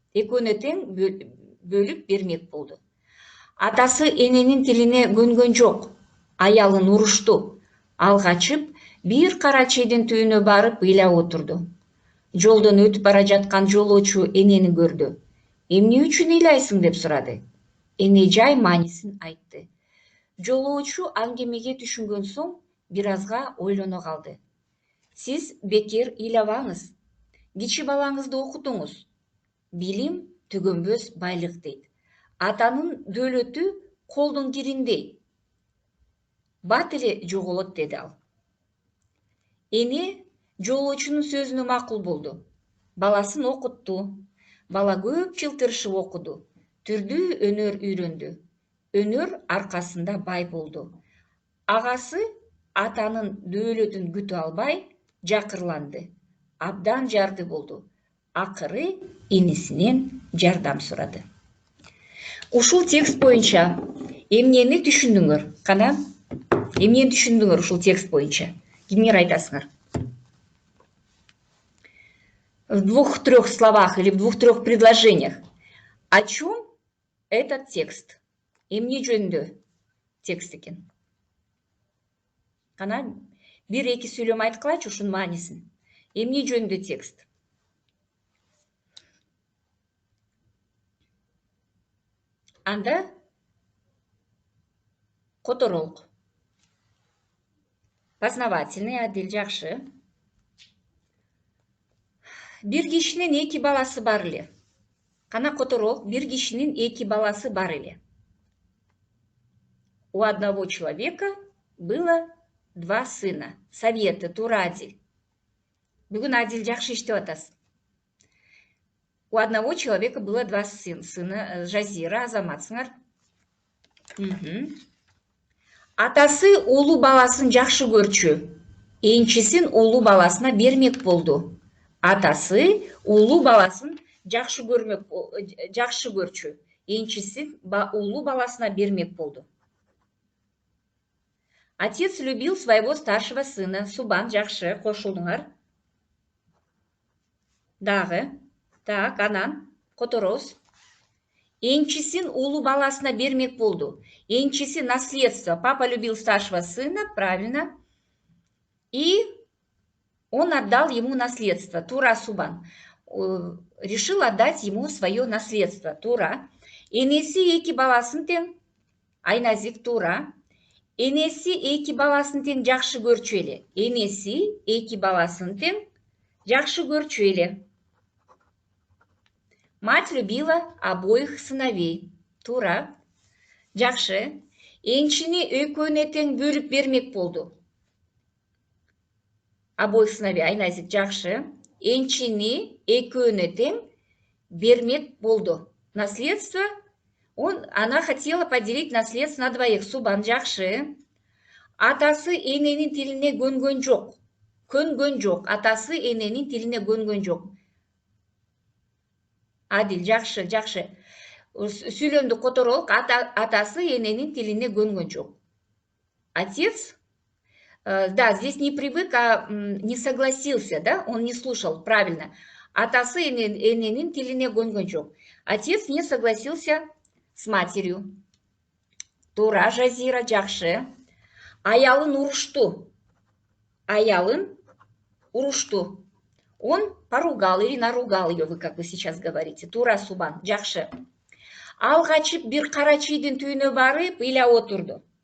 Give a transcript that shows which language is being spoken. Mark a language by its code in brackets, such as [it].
[ky] Экөөнө тең бөлүп бермек болду. Атасы эненин тилине көнгөн жок. Аялын урушту. Ал качып, бир кара чейдин түбүнө барып ыйлап отурду. Жолдон өтүп бара жаткан жолоочу энени көрдү. Эмне үчүн ыйлайсың деп сурады. Эне жай маанисин айтты. Жолоочу аңгемеге түшүнгөн соң бир азга ойлоно калды. Сиз бекер ыйлабаңыз. Кичи балаңызды окутуңуз. Билим түгөнбөс байлык дейт. Атанын дөөлөтү колдун кириндей. Бат эле жоголот, деди ал. Эне жолоочунун сөзүнө макул болду. Баласын окутту. Бала көп жыл тырышып окуду. Түрдүү өнөр үйрөндү. Өнөр аркасында бай болду. Агасы атанын дөөлөтүн күтө албай жакырланды. абдан жарды болду. Акыры инисинен жардам сурады. Ушул текст боюнча эмнени түшүндүңөр? Кана, эмнени түшүндүңөр ушул текст боюнча? Кимге айтасыңар? [ru] В двух-трех словах или в двух-трех предложениях. О чем этот текст? [ky] Эмне жөнүндө текст экен? Кана, бир-эки сүйлөм айткылачы ушунун маанисин. Эмне жөнүндө текст? Анда которолук. Познавательный, Адил, жакшы. Бир кишинин эки баласы бар эле. Кана которолук, бир кишинин эки баласы бар эле. [ru] У одного человека было два сына. [ky] Советы, туура, Адил. Бүгүн Адил жакшы иштеп атасың. [ru] У одного человека было два сына. [ky] Жазира, азаматсыңар. Атасы улуу баласын жакшы көрчү. Энчисин улуу баласына бермек болду. Атасы улуу баласын жакшы көрчү. Энчисин улуу баласына бермек болду. [ru] Отец любил своего старшего сына. [ky] Субан, жакшы, кошулдуңар. Дагы. Так, анан которобуз. Энчисин улуу баласына бермек болду. Энчиси наследство. [ru] Папа любил старшего сына, правильно. И он отдал ему наследство. Тура, Субан. Решил отдать ему свое наследство. [ky] Тура. Энеси эки баласын тең. Айназик, тура. Энеси эки баласын тең жакшы көрчү эле. Энеси эки баласын тең жакшы көрчү эле. [ru] Мать любила обоих сыновей. [ky] Тура. Жакшы. Энчини экөөнө тең бөлүп бермек болду. [ru] Обоих сыновей. [ky] Айназик, жакшы. Энчини экөөнө тең бермек болду. Наследство. [ru] Она хотела поделить наследство на двоих. [ky] Субан, жакшы. Атасы эненин тилине көнгөн жок. Көнгөн жок. Атасы эненин тилине көнгөн жок. Адил, жакшы, жакшы. Сүйлөмдү которолук. Атасы эненин тилине көнгөн жок. [ru] Отец, да, здесь не привык, а не согласился, да? Он не слушал, правильно. [ky] Атасы эненин тилине көнгөн жок. [ru] Отец не согласился с матерью. [ky] Тура, Жазира, жакшы. Аялын урушту. Аялын урушту. [ru] Он поругал или наругал ее, вы как вы сейчас говорите. [ky] Тура, Субан, жакшы. Ал качып бир кара чийдин түбүнө барып ыйла отурду.